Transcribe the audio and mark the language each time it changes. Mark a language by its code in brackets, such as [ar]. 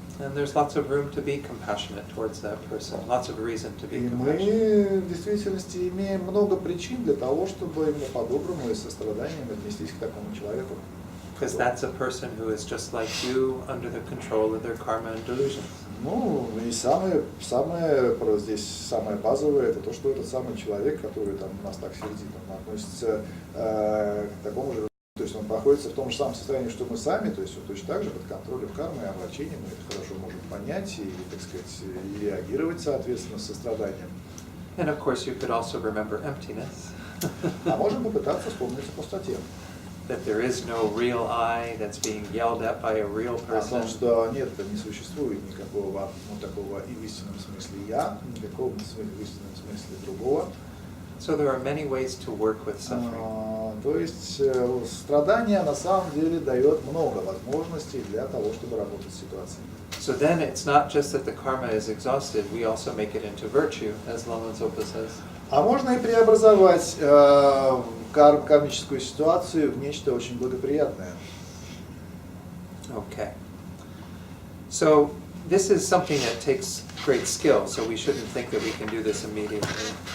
[en] And there's lots of room to be compassionate towards that person, lots of reason to be [ru] И [en] compassionate. [ru] мы в действительности имеем много причин для того, чтобы именно по-доброму и со страданием отнестись к такому человеку. [en] Because that's a person who is just like you, under the control of their karma and delusions. [ru] Ну, и самое здесь самое базовое, это то, что этот самый человек, который там нас так сердит, он относится к такому же, то есть он находится в том же самом состоянии, что мы сами, то есть он точно так же под контролем кармы и облачением, мы это хорошо можем понять и, так сказать, и реагировать, соответственно, с состраданием. [en] And of course you could also remember emptiness. [ru] А можем попытаться вспомнить о пустоте. [en] That there is no real I that's being yelled at by a real person. [ru] О том, что нет, не существует никакого такого и в истинном смысле я, никакого в истинном смысле другого. [en] So there are many ways to work with suffering. [ru] То есть страдание на самом деле дает много возможностей для того, чтобы работать с ситуацией. [en] So then it's not just that the karma is exhausted, we also make it into virtue, as Lama Zopa says. [ru] А можно и преобразовать кармическую ситуацию в нечто очень благоприятное. [en] Okay. So this is something that takes great skill, so we shouldn't think that we can do this immediately.